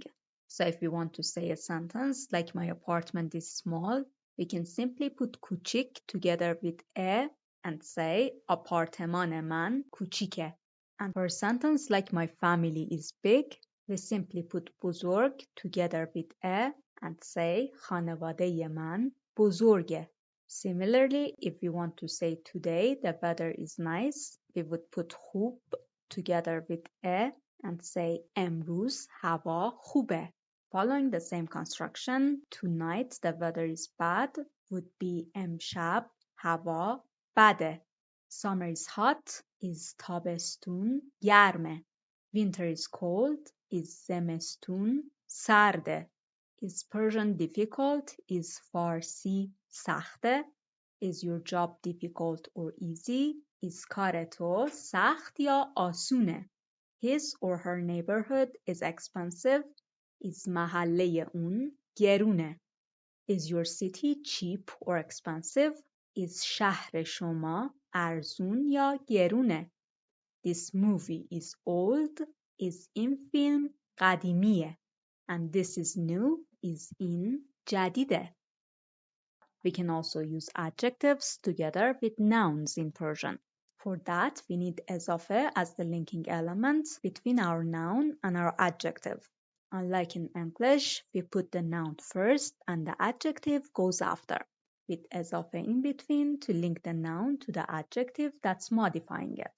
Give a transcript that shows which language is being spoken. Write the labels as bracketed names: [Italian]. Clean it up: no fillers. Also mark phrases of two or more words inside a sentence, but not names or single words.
[English] So if we want to say a sentence like my apartment is small, we can simply put kuchik together with a and say [Persian] آپارتمان من کوچیکه. [English] And for a sentence like my family is big, we simply put buzurg together with a and say [Persian] خانواده من بزرگه. [English] Similarly, if we want to say today the weather is nice, we would put خوب together with a and say [Persian] امروز هوا خوبه. [English] Following the same construction, tonight the weather is bad would be [Persian] امشب هوا بده. [English] Summer is hot is [Persian] تابستون گرمه. [English] Winter is cold is [Persian] زمستون سرده. [English] Is Persian difficult is [Persian] فارسی سخته. [English] Is your job difficult or easy? [Persian] is کار تو سخت یا آسونه. [English] His or her neighborhood is expensive is [Persian] محله اون گرونه. [English] Is your city cheap or expensive? [Persian] is شهر شما ارزون یا گرونه. [English] This movie is old is [Persian] این فیلم قدیمیه. [English] And this is new is [Persian] این جدیده. [English] We can also use adjectives together with nouns in Persian. For that, we need ezāfe as the linking element between our noun and our adjective. Unlike in English, we put the noun first and the adjective goes after, with ezāfe in between to link the noun to the adjective that's modifying it.